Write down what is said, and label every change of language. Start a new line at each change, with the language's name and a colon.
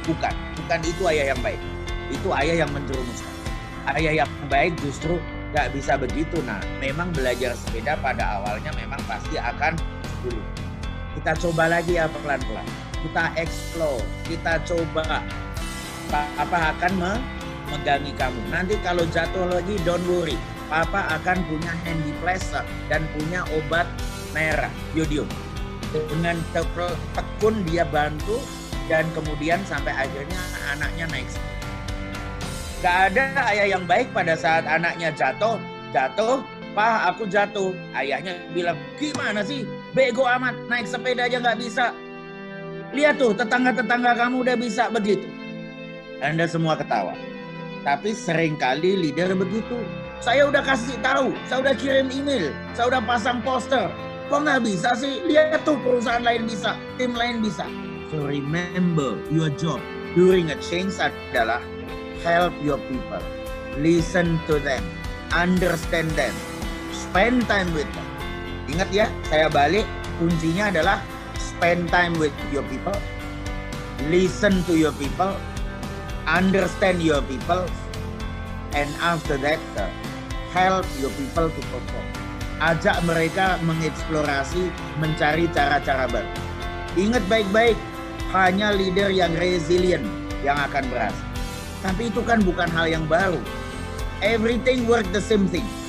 Indonesian: Bukan itu ayah yang baik. Itu ayah yang menjerumuskan. Ayah yang baik justru gak bisa begitu. Nah, memang belajar sepeda pada awalnya memang pasti akan sulit. Kita coba lagi ya pelan-pelan. Kita explore, kita coba. Papa akan memegangi kamu. Nanti kalau jatuh lagi, don't worry. Papa akan punya handy plaster dan punya obat merah, yodium. Dengan tekun dia bantu dan kemudian sampai akhirnya anaknya naik sepeda. Gak ada ayah yang baik pada saat anaknya jatuh, Pak aku jatuh. Ayahnya bilang, gimana sih? Bego amat, naik sepeda aja gak bisa. Lihat tuh, tetangga-tetangga kamu udah bisa begitu. Anda semua ketawa. Tapi seringkali leader begitu. Saya udah kasih tahu, saya udah kirim email, saya udah pasang poster. Kok nggak bisa sih? Lihat tuh perusahaan lain bisa, tim lain bisa.
English: So remember, your job during a change adalah help your people, listen to them, understand them, spend time with them. Ingat ya, saya balik, kuncinya adalah spend time with your people, listen to your people, understand your people, and after that, help your people to perform.
Indonesian: Ajak mereka mengeksplorasi, mencari cara-cara baru. Ingat baik-baik, hanya leader yang resilient yang akan berhasil. Tapi itu kan bukan hal yang baru.
English: Everything work the same thing.